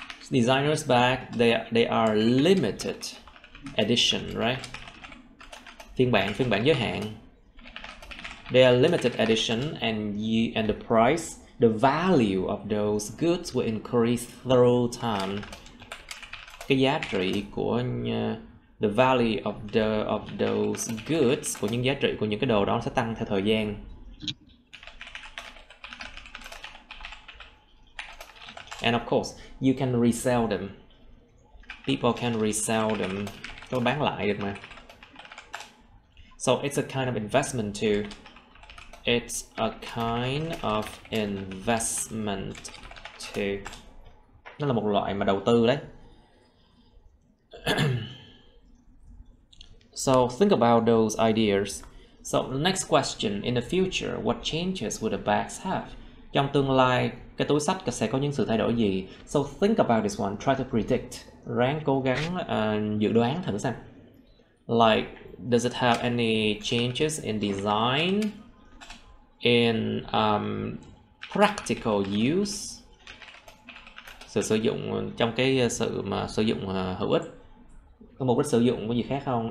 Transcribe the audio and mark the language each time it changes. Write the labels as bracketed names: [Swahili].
[English] Designers bag, they are limited edition, right? [Vietnamese] Phiên bản giới hạn. [English] They are limited edition, and the price, the value of those goods will increase through time. [Vietnamese] Cái giá trị của [English] the value of those goods, [Vietnamese] của những giá trị của những cái đồ đó sẽ tăng theo thời gian. [English] And of course, you can resell them. People can resell them. [Vietnamese] Có bán lại được mà. [English] So it's a kind of investment too. It's a kind of investment too. [Vietnamese] Nó là một loại mà đầu tư đấy. [English] So think about those ideas. So next question, in the future, what changes would the bags have? [Vietnamese] Trong tương lai, cái túi xách sẽ có những sự thay đổi gì? [English] So think about this one, try to predict. [Vietnamese] Ráng cố gắng dự đoán thử xem. [English] Like, does it have any changes in design, in practical use? [Vietnamese] Sự sử dụng, trong cái sự mà sử dụng hữu ích. Có mục đích sử dụng có gì khác không?